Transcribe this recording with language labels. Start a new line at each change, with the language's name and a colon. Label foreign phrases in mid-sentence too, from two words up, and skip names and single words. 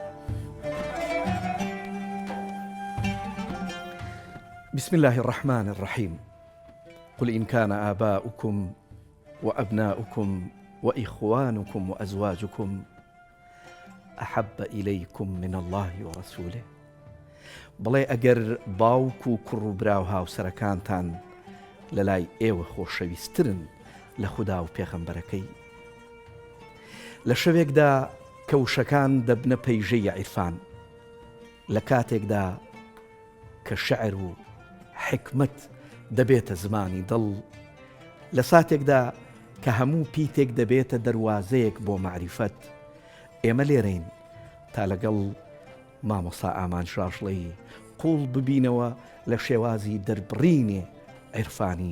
Arabic: بسم الله الرحمن الرحيم. قل إن كان آباؤكم وأبناؤكم وإخوانكم وأزواجكم أحب إليكم من الله ورسوله
Central Kurdish: بڵێ ئەگەر باوک و کوڕ و برا و هاوسەرەکانتان لەلای ئێوە خۆشەویستترن لە خودا و پێغەمبەرەکەی لە شەوێکدا کە وشەکان دەبنە پەیژەی عیرفان لە کاتێکدا کە شەعر و حکمت دەبێتە زمانی دڵ لە ساتێکدا کە هەموو پیتێک دەبێتە دەروازەیەک بۆ معریفەت ئێمە لێرەین تا لەگەڵ مامۆستا ئامان شاشڵەی قوڵ ببینەوە لە شێوازی دەربڕینێ عیرفانی.